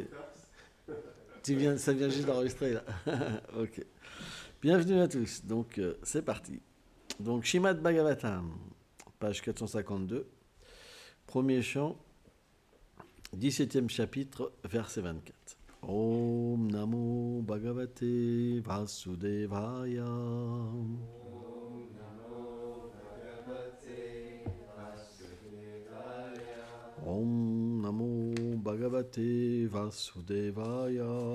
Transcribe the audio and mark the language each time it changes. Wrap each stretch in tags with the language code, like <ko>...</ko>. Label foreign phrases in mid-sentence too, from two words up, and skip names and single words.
<fr>Ça vient juste d'enregistrer là. Ok. Bienvenue à tous. Donc c'est parti. Donc Shrimad Bhagavatam, page 452, premier chant, 17e chapitre, verset 24.</fr> <sa>ॐ नमो भगवते वासुदेवाय. ॐ नमो भगवते वासुदेवाय.</sa>